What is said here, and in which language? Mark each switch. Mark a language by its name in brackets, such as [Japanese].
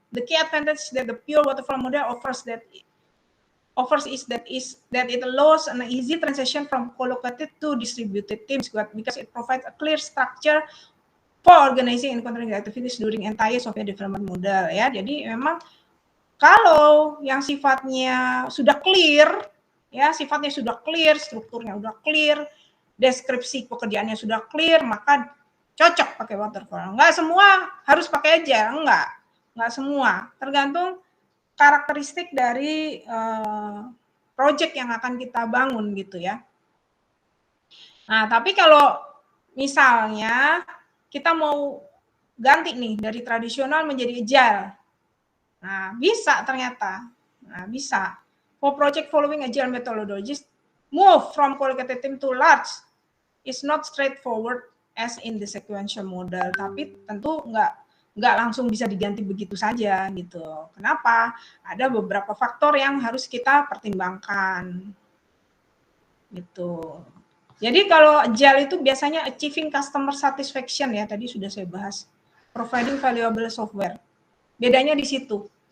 [English] The key advantage that the pure waterfall model offers is that it allows an easy transition from collocated to distributed teams because it provides a clear structure for organizing and controlling activities during entire software development model ya. [Indonesian] Jadi memang kalau yang sifatnya sudah clear ya, sifatnya sudah clear, strukturnya sudah clear, deskripsi pekerjaannya sudah clear, maka cocok pakai waterfall. Enggak semua harus pakai agile, enggak semua. Tergantung karakteristik dari project yang akan kita bangun gitu ya. Nah, tapi kalau misalnya kita mau ganti nih dari tradisional menjadi agile. Nah, bisa ternyata. Nah, bisa. [English] For project following agile methodologies, move from collocated team to large is not straightforward as in the sequential model. [Indonesian] Tapi tentu nggak langsung bisa diganti begitu saja gitu. Kenapa? Ada beberapa faktor yang harus kita pertimbangkan. Gitu. Jadi kalau agile itu biasanya [English] achieving customer satisfaction [Indonesian] ya, tadi sudah saya bahas. [English] Providing valuable software. [Indonesian] Bedanya di situ.